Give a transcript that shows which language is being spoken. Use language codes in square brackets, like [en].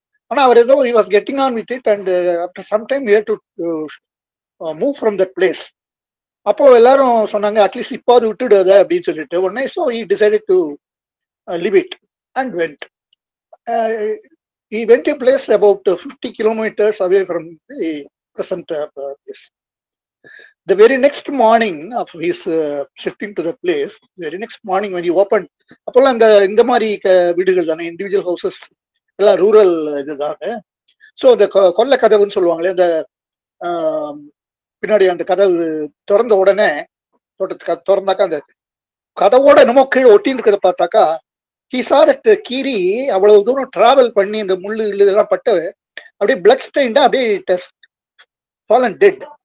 [ta] ஆனா அவர் ஏதோ [en] he was getting on with it and after some time he had to move from that place. [ta] அப்போ எல்லாரும் சொன்னாங்க at least இப்போ அது விட்டுடுத அப்படின்னு சொல்லிட்டு உடனே [en] so he decided to leave it and went. He went to a place about 50 kilometers away from the present place. The very next morning of his shifting to the place, very next morning when he opened, [ta] அப்போல்லாம் இந்த மாதிரி வீடுகள் தானே, individual houses எல்லாம் rural இதுதானே. So இந்த கொல்லை கதவுன்னு சொல்லுவாங்களே, இந்த பின்னாடி அந்த கதவு திறந்த உடனே தோட்டத்துக்கு திறந்தாக்கா அந்த கதவோட என்னமோ கீழே ஒட்டின்னு இருக்கிறத பார்த்தாக்கா [en] he saw that [ta] கீரி அவ்வளவு தூரம் டிராவல் பண்ணி இந்த முள்ளு இதெல்லாம் பட்டு அப்படியே பிளட் ஸ்டெயின்டா அப்படியே [en] fallen dead.